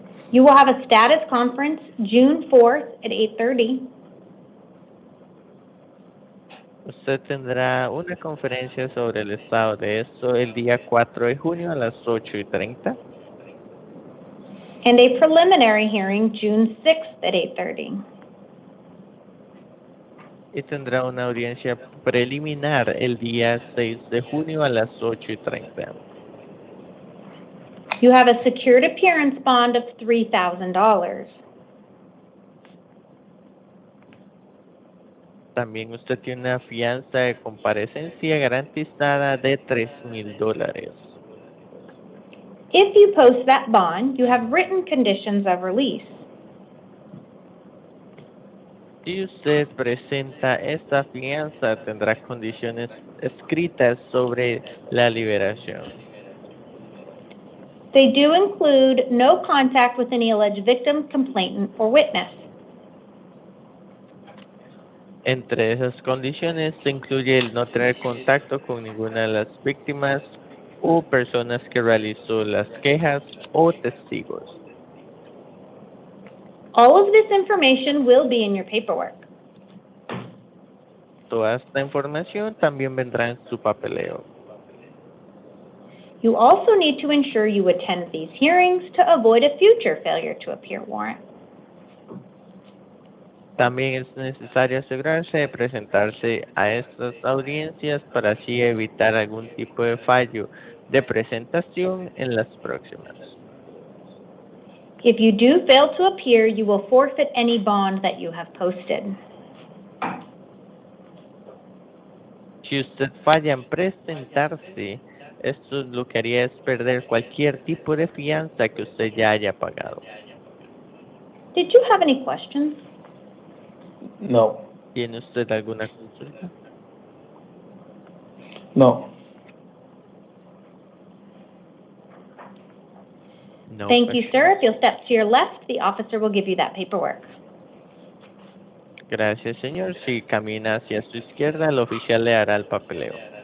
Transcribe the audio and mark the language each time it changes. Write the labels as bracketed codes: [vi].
[en] You will have a status conference June 4th at 8:30. [es] Usted tendrá una conferencia sobre el estado de esto el día 4 de junio a las 8:30. [en] And a preliminary hearing June 6th at 8:30. [es] Y tendrá una audiencia preliminar el día 6 de junio a las 8:30. [en] You have a secured appearance bond of $3,000. [es] También usted tiene una fianza de comparecencia garantizada de $3,000. [en] If you post that bond, you have written conditions of release. [es] Si usted presenta esta fianza, tendrá condiciones escritas sobre la liberación. [en] They do include no contact with any alleged victim, complainant, or witness. [es] Entre esas condiciones se incluye el no tener contacto con ninguna de las víctimas o personas que realizó las quejas o testigos. [en] All of this information will be in your paperwork. [es] Toda esta información también vendrá en su papeleo. [en] You also need to ensure you attend these hearings to avoid a future failure to appear warrant. [es] También es necesario asegurarse de presentarse a estas audiencias para así evitar algún tipo de fallo de presentación en las próximas. [en] If you do fail to appear, you will forfeit any bond that you have posted. [es] Si usted falla en presentarse, esto lo que haría es perder cualquier tipo de fianza que usted ya haya pagado. [en] Did you have any questions? [es] No. ¿Tiene usted alguna consulta? No. [en] No. Thank you, sir. If you'll step to your left, the officer will give you that paperwork. [es] Gracias, señor. Si camina hacia su izquierda, el oficial le hará el papeleo.